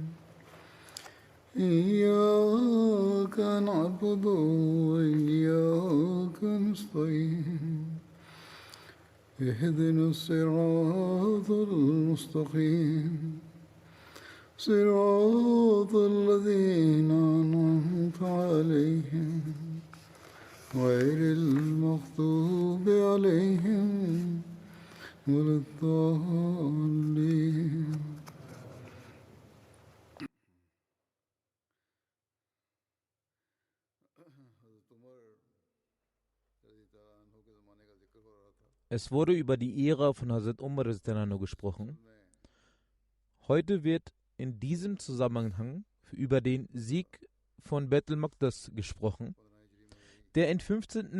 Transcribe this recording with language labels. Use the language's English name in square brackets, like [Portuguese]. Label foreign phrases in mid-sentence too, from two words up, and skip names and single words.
[Arabic] إياك نعبد وإياك نستعين اهدنا الصراط المستقيم صراط الذين أنعمت عليهم غير المغضوب عليهم ولا الضالين. [German] Es wurde über die Ära von Hazrat Umar r.a. gesprochen. Heute wird in diesem Zusammenhang über den Sieg von Beit al-Maqdas gesprochen, der im 15.